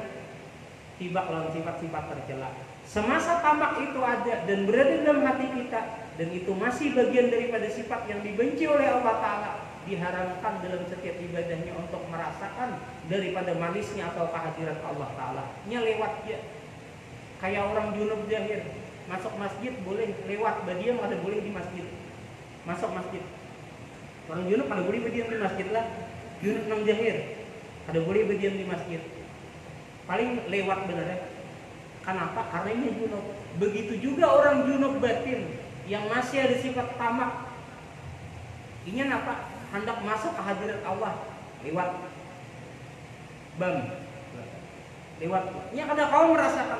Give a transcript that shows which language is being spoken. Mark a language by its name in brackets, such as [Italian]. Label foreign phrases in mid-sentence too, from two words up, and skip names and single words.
[Banjar] Tiba lawan sifat-sifat tercela. Semasa tamak itu ada dan berada dalam hati kita, dan itu masih bagian daripada sifat yang dibenci oleh Allah Ta'ala, diharamkan dalam setiap ibadahnya untuk merasakan daripada manisnya atau kehadiran Allah Ta'ala. Nya lewat dia. Kayak orang junub zahir, masuk masjid boleh lewat, badiam ada boleh di masjid. Masuk masjid. Orang junub ada boleh badiam di masjid lah. Junub nang zahir ada boleh badiam di masjid. Paling lewat benar ya. Kenapa? Karena ini junub. Begitu juga orang junub batin yang masih ada sifat tamak. Ini apa? Hendak masuk ke hadirat Allah lewat bam. Lewat. Nya kada kau merasakan.